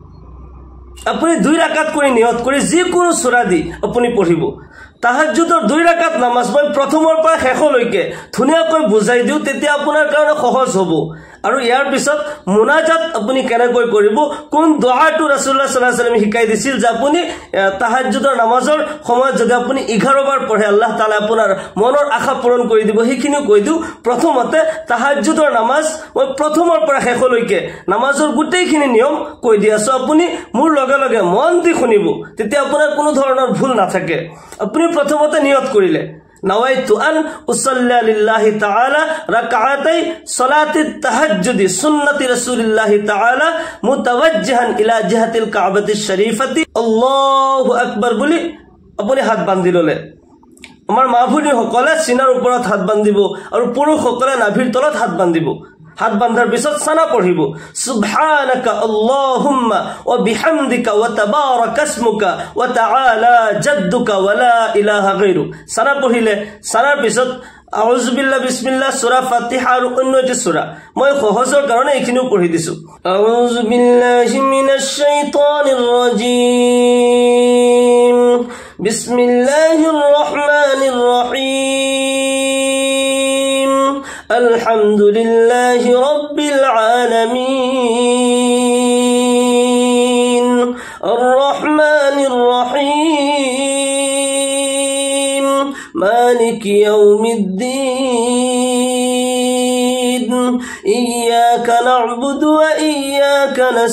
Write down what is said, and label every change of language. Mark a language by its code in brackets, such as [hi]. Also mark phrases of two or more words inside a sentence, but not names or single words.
[as] আপুনি 2 রাকাত কৰি নিয়ত কৰি যিকোনো সূৰা দি আপুনি পঢ়িব তাহাজ্জুদৰ 2 রাকাত নামাজ মই প্ৰথমৰ পৰা শেষলৈকে ধুনিয়াকৈ বুজাই দিও তেতিয়া আপোনাৰ কাৰণে সহজ হ'ব আৰু ইয়াৰ পিছত মুনাজাত আপুনি কেনেকৈ কৰিব কোন দুআটো [ar] رسول الله صلى الله عليه وسلم [as] শিকাই দিছিল যে আপুনি তাহাজ্জুদৰ নামাজৰ সময়ত যদি আপুনি 11 বাৰ পঢ়ে [ar] الله تعالى [as] আপোনাৰ মনৰ আশা পূৰণ কৰি দিব সেইখিনি কৈ দিও প্ৰথমতে তাহাজ্জুদৰ নামাজ মই প্ৰথমৰ পৰা শেষলৈকে নামাজৰ গোটেইখিনি নিয়ম কৈ দি আছো আপুনি মোৰ লগে লগে মন দি শুনিব তেতিয়া আপোনাৰ কোনো ধৰণৰ ভুল নাথাকে আপুনি প্ৰথমতে নিয়ত কৰিলে [ar] نويت أن أصلي لله تعالى ركعتي صلاة التهجد سنة رسول الله تعالى متوجها إلى جهة الكعبة الشريفة الله أكبر [as] বলি আপুনি হাত বান্ধি ললে আমাৰ মাভুনি সকলে সিনাৰ ওপৰত হাত বান্ধিব আৰু পুৰুষ সকলে নাভিৰ তলত হাত বান্ধিব হাত বান্ধাৰ পিছত সানা পঢ়িব [ar] سبحانك اللهم وبحمدك وتبارك اسمك وتعالى جدك ولا إله غيرك [as] সানা পঢ়িলে সানাৰ পিছত [ar] أعوذ بالله بسم الله [as] সূরা ফাতিহা আৰু অন্যটি সূরা মই সহজৰ কাৰণে এইখিনিও পঢ়ি দিছো [ar] أعوذ بالله من الشيطان الرجيم بسم الله الرحمن الرحيم الحمد لله رب العالمين الرحمن الرحيم مالك يوم الدين إياك نعبد وإياك